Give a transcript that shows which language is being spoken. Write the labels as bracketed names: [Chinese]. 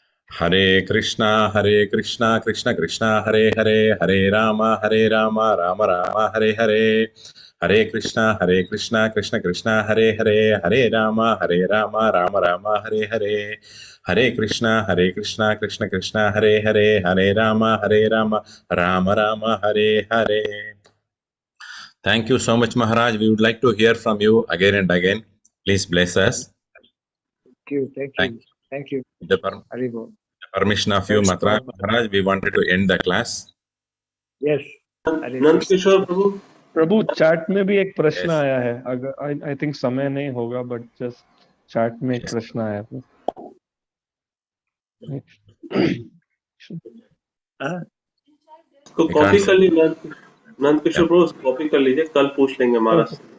[Sanskrit] हरे कृष्णा कृष्ण कृष्ण हरे हरे हरे राम राम राम हरे हरे। हरे कृष्णा कृष्ण कृष्ण हरे हरे हरे राम राम राम हरे हरे। हरे Krishna Krishna Krishna Hare Hare Hare Ram Ram Ram Hare Hare. [English] Thank you so much, Maharaj. We would like to hear from you again and again. Please bless us. Thank you. The permission of you, Maharaj, we wanted to end the class. Yes. [Hindi] Nand Kishore Prabhu chat में भी एक प्रश्न आया है। अगर [English] I think [Hindi] समय नहीं होगा [English] but just [Hindi] चैट में एक प्रश्न आया है। तो कॉपी कर लीजिए नंद किशोर प्रभु, कॉपी कर लीजिए, कल पूछ लेंगे महाराज।